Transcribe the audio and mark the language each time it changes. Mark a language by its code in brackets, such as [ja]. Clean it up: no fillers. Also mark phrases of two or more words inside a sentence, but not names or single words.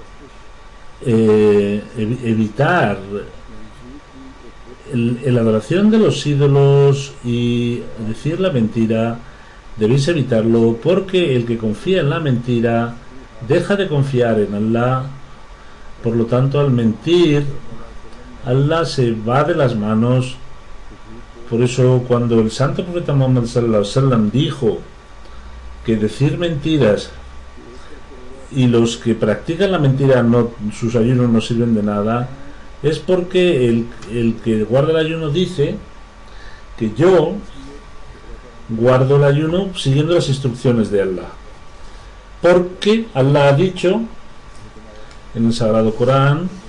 [es] evitar la adoración de los ídolos y decir la mentira. Debéis evitarlo, porque el que confía en la mentira deja de confiar en Allah. Por lo tanto, al mentir, Allah se va de las manos, Por eso cuando el santo profeta Muhammad [ar] صلى الله عليه وسلم [es] dijo que decir mentiras y los que practican la mentira sus ayunos no sirven de nada, es porque el que guarda el ayuno dice que yo guardo el ayuno siguiendo las instrucciones de Allah, porque Allah ha dicho en el Sagrado Corán